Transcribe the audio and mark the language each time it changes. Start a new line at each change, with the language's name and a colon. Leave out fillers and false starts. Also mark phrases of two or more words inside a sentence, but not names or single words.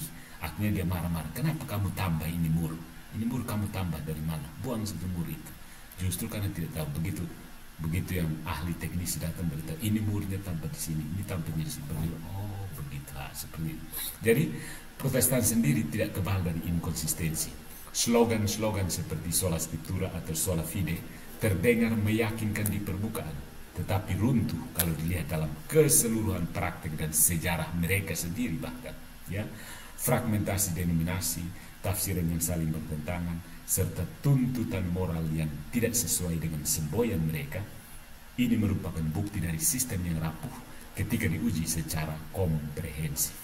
Indonesian: Akhirnya dia marah-marah, kenapa kamu tambah ini mur? Ini mur kamu tambah dari mana? Buang saja mur itu. Justru karena tidak tahu. Begitu yang ahli teknis datang beritahu, ini murnya tambah di sini, ini tambahnya di sini. Oh begitu, seperti itu. Jadi Protestan sendiri tidak kebal dari inkonsistensi. Slogan-slogan seperti
Latin: sola scriptura
Indonesian: atau
Latin: sola fide
Indonesian: terdengar meyakinkan di permukaan, tetapi runtuh kalau dilihat dalam keseluruhan praktik dan sejarah mereka sendiri bahkan. Ya, fragmentasi denominasi, tafsiran yang saling bertentangan, serta tuntutan moral yang tidak sesuai dengan semboyan mereka, ini merupakan bukti dari sistem yang rapuh ketika diuji secara komprehensif.